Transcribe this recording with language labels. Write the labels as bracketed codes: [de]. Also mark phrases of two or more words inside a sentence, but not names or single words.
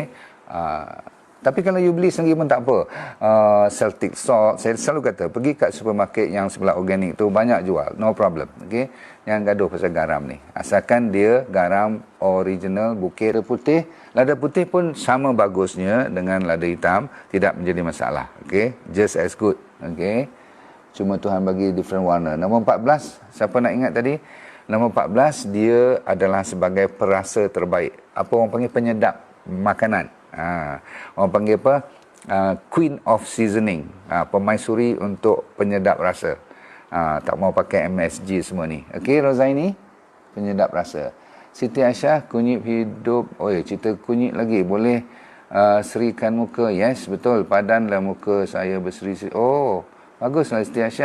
[ms] Tapi kalau you beli sendiri pun tak apa. [en] Celtic salt, [ms] saya selalu kata pergi kat supermarket yang sebelah organik tu banyak jual, [en] no problem. [ms] Okey. Yang gaduh pasal garam ni, asalkan dia garam original bukit. Lada putih pun sama bagusnya dengan lada hitam, tidak menjadi masalah. Okey, [en] just as good. [ms] Okey, cuma Tuhan bagi different warna. Nombor 14, siapa nak ingat tadi? Nombor 14, dia adalah sebagai perasa terbaik. Apa orang panggil? Penyedap makanan. Orang panggil apa? [en] Queen of seasoning. [ms] Permaisuri untuk penyedap rasa. Tak mau pakai MSG semua ni. Okey, Rozaini, penyedap rasa. Siti Aisyah, kunyit hidup. Cerita kunyit lagi. Boleh serikan muka. Yes, betul. Padanlah muka saya berseri. Oh, baguslah Siti Aisyah.